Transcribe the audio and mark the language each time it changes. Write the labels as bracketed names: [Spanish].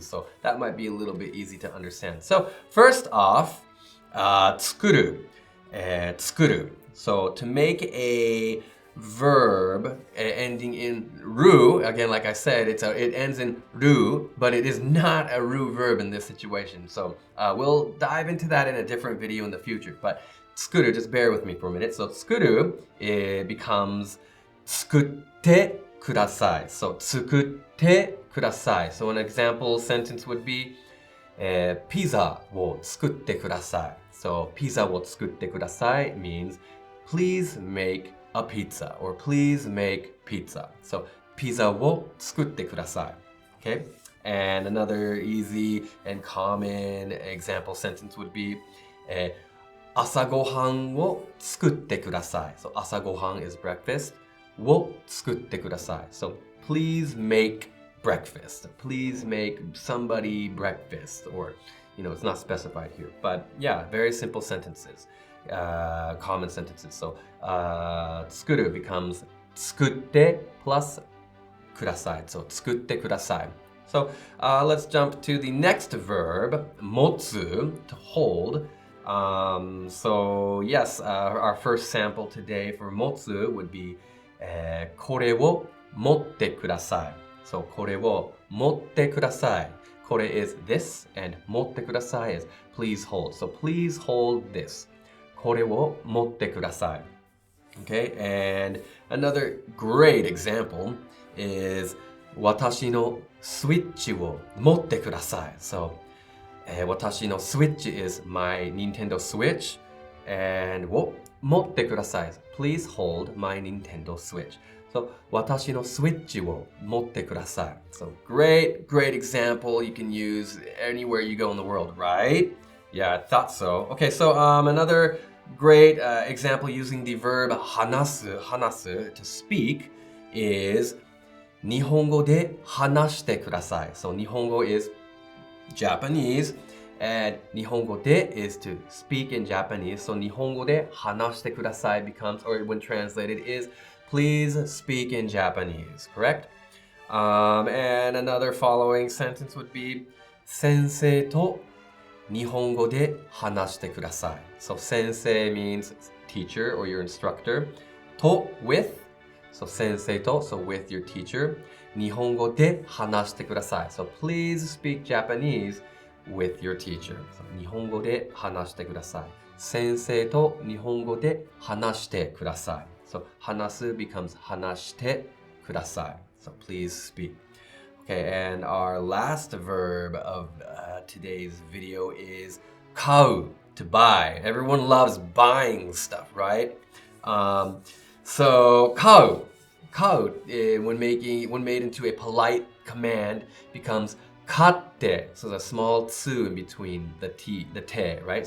[English] So that might be a little bit easy to understand. So first off, 作る So to make a verb ending in ru, again, like I said, it ends in ru, but it is not a ru verb in this situation. So we'll dive into that in a different video in the future. But 作る, just bear with me for a minute. So 作る it becomes [Japanese] 作ってください. So 作ってください. [English] So an example sentence would be [Japanese] ピザを作ってください. [English] So [Japanese] ピザを作ってください [English] means please make a pizza, or please make pizza. [Japanese] So ピザを作ってください. [English] Okay? And another easy and common example sentence would be [Japanese] 朝ごはんを作ってください. [English] So 朝ごはん is breakfast. [Japanese] を作ってください. [English] So please make breakfast. Please make somebody breakfast, or it's not specified here. But yeah, very simple sentences, common sentences. So 作る becomes 作って plus ください. [Japanese] So 作ってください. [English] So let's jump to the next verb, 持つ to hold. So yes, our first sample today for 持つ would be [Japanese] これを持ってください. So これを持ってください. [English] これ is this, and 持ってください is please hold. So please hold this. [Japanese] これを持ってください. [English] Okay, and another great example is [Japanese] 私のスイッチを持ってください. [English] So 私のスイッチ is my Nintendo Switch, and を持ってください is please hold my Nintendo Switch. [Japanese] So 私のスイッチを持ってください. [English] So great example you can use anywhere you go in the world, right? Yeah, I thought so. Okay, so another great example using the verb 話す to speak is [Japanese] 日本語で話してください. [English] So 日本語 is Japanese, and 日本語で is to speak in Japanese. So [Japanese] 日本語で話してください [English] becomes, or when translated, is please speak in Japanese, correct? And another following sentence would be [Japanese] 先生と日本語で話してください. [English] So 先生 means teacher or your instructor. と with, so 先生と, so with your teacher. [Japanese] 日本語で話してください. [English] So please speak Japanese with your teacher. [Japanese] So 日本語で話してください.先生と日本語で話してください. [English] So 話す becomes 話してください. So please speak. Okay, and our last verb of today's video is 買う to buy. Everyone loves buying stuff, right? So 買う, when made into a polite command becomes 買って so there's a small tsu in between the te, right?